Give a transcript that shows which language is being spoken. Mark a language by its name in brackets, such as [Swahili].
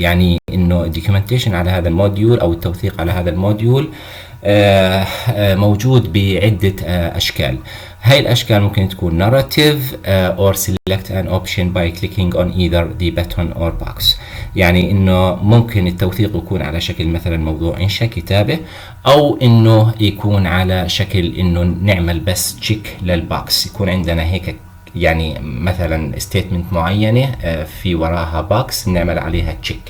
[Arabic] يعني انه documentation على هذا الموديول او التوثيق على هذا الموديول موجود بعدة أشكال. هاي الأشكال ممكن تكون [English] narrative or select an option by clicking on either the button or box. [Arabic] يعني إنه ممكن التوثيق يكون على شكل مثلا موضوع إنشاء كتابة، أو إنه يكون على شكل إنه نعمل بس تشيك للبوكس، يكون عندنا هيك يعني مثلا statement معينة في وراها box نعمل عليها تشيك.